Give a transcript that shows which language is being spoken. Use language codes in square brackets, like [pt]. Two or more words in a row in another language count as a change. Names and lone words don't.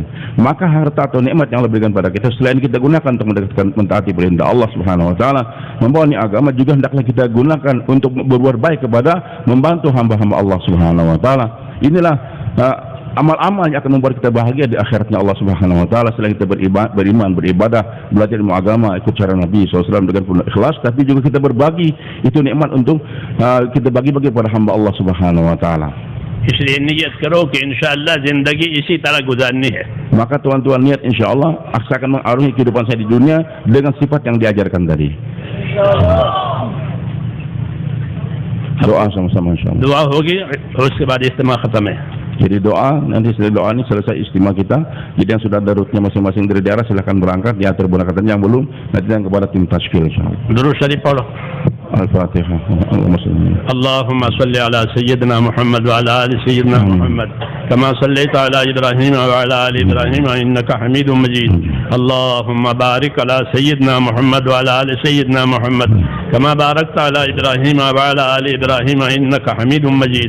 [id] Maka harta atau nikmat yang Allah berikan kepada kita selain kita gunakan untuk mentaati perintah [ar] الله سبحانه و تعالى, [id] membawa agama, juga hendaklah kita gunakan untuk berbuat baik kepada membantu hamba-hamba [ar] الله سبحانه و تعالى. [id] Inilah amal-amal yang akan membuat kita bahagia di akhiratnya [ar] الله سبحانه و تعالى. [id] Selain kita beriman, beribadah, belajar ilmu agama, ikut cara Nabi SAW dengan penuh ikhlas, tapi juga kita berbagi itu nikmat untuk kita bagi-bagi kepada hamba [ar] الله سبحانه و تعالى. [hi] इसलिए नियत करो कि इंशाअल्लाह ज़िंदगी इसी तरह गुजारनी है। [id] Maka tuan-tuan niat insyaallah saya akan mengarungi kehidupan saya di dunia dengan sifat yang diajarkan tadi. Doa sama-sama insyaallah. [hi] दुआ होगी और उसके बाद इज्तिमा खत्म है। [id] Jadi doa, nanti setelah doa ini selesai istimewa kita. Jadi yang sudah ada rutenya masing-masing dari daerah silakan berangkat, diatur berangkatan, yang belum nanti yang kepada tim tashkil insyaallah. [hi] दुरूद शरीफ पढ़ो। Al-Fatihah. [ar] اللهم صل على سيدنا محمد وعلى آل سيدنا محمد كما صليت على إبراهيم وعلى آل إبراهيم إنك حميد مجيد. اللهم بارك على سيدنا محمد وعلى آل سيدنا محمد كما باركت على إبراهيم وعلى آل إبراهيم إنك حميد مجيد.